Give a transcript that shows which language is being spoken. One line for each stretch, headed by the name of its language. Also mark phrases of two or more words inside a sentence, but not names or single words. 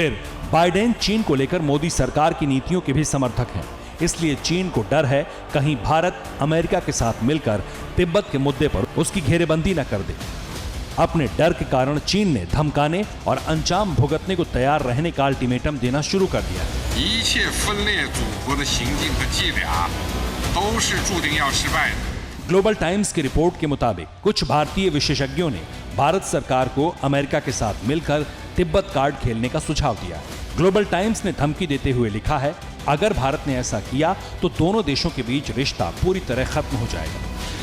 Hindi: फिर बाइडेन चीन को लेकर मोदी सरकार की नीतियों के भी समर्थक हैं, इसलिए चीन को डर है कहीं भारत अमेरिका के साथ मिलकर तिब्बत के मुद्दे पर उसकी घेरेबंदी न कर दे। अपने डर के कारण चीन ने धमकाने और अंजाम भुगतने को तैयार रहने का अल्टीमेटम देना शुरू कर दिया है।
Chinese: 一切分裂祖国的行径和伎俩都是注定要失败的。
Hindi: ग्लोबल टाइम्स की रिपोर्ट के मुताबिक कुछ भारतीय विशेषज्ञों ने भारत सरकार को अमेरिका के साथ मिलकर तिब्बत कार्ड खेलने का सुझाव दिया है। ग्लोबल टाइम्स ने धमकी देते हुए लिखा है, अगर भारत ने ऐसा किया तो दोनों देशों के बीच रिश्ता पूरी तरह खत्म हो जाएगा।